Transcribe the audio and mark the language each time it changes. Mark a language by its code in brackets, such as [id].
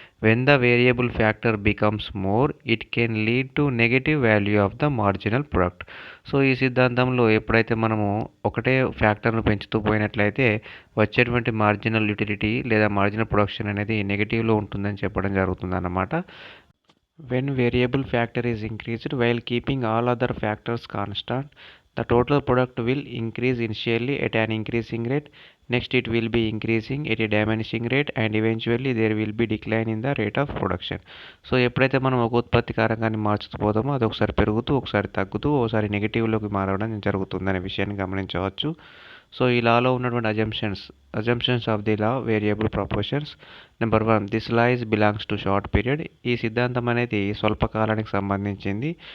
[en] When the variable factor becomes more it can lead to negative value of the marginal product. [te] So ఈ సిద్ధాంతంలో ఎప్పుడైతే మనము ఒకటే ఫ్యాక్టర్ను పెంచుతూ పోయినట్లయితే వచ్చేటువంటి మార్జినల్ యూటిలిటీ లేదా మార్జినల్ ప్రొడక్షన్ అనేది నెగిటివ్లో ఉంటుందని చెప్పడం జరుగుతుంది అన్నమాట. [en] When variable factor is increased while keeping all other factors constant, the total product will increase initially at an increasing rate. Next it will be increasing at a diminishing rate and eventually there will be decline in the rate of production. [te] So ఎప్పుడైతే మనం ఒక ఉత్పత్తి కారకాన్ని మార్చుతూ పోతామో అది ఒకసారి పెరుగుతూ ఒకసారి తగ్గుతూ ఒకసారి నెగిటివ్లోకి మారడం జరుగుతుందనే విషయాన్ని గమనించవచ్చు. [en] so [te] ఈ లాలో ఉన్నటువంటి [en] Assumptions of the law variable proportions. Number 1, this law belongs to short period. [te] ఈ సిద్ధాంతం అనేది స్వల్పకాలానికి సంబంధించింది.